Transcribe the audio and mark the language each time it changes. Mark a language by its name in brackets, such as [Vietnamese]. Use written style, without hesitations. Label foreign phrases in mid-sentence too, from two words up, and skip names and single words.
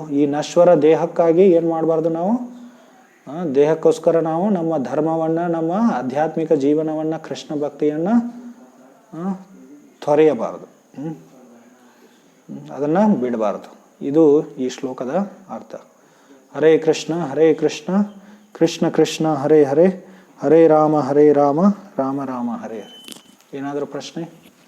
[Kannada] ಈ ನಶ್ವರ ದೇಹಕ್ಕಾಗಿ ಏನು ಮಾಡಬಾರ್ದು, ನಾವು ದೇಹಕ್ಕೋಸ್ಕರ ನಾವು ನಮ್ಮ ಧರ್ಮವನ್ನು, ನಮ್ಮ ಆಧ್ಯಾತ್ಮಿಕ ಜೀವನವನ್ನು, ಕೃಷ್ಣ ಭಕ್ತಿಯನ್ನು ತೊರೆಯಬಾರದು, ಅದನ್ನು ಬಿಡಬಾರದು. ಇದು ಈ ಶ್ಲೋಕದ ಅರ್ಥ. [Sanskrit] ಹರೇ ಕೃಷ್ಣ ಕೃಷ್ಣ ಕೃಷ್ಣ ಹರೇ ಹರೇ, ಹರೇ ರಾಮ ರಾಮ ರಾಮ ಹರೇ ಹರೇ. [Kannada] ಏನಾದರೂ ಪ್ರಶ್ನೆ?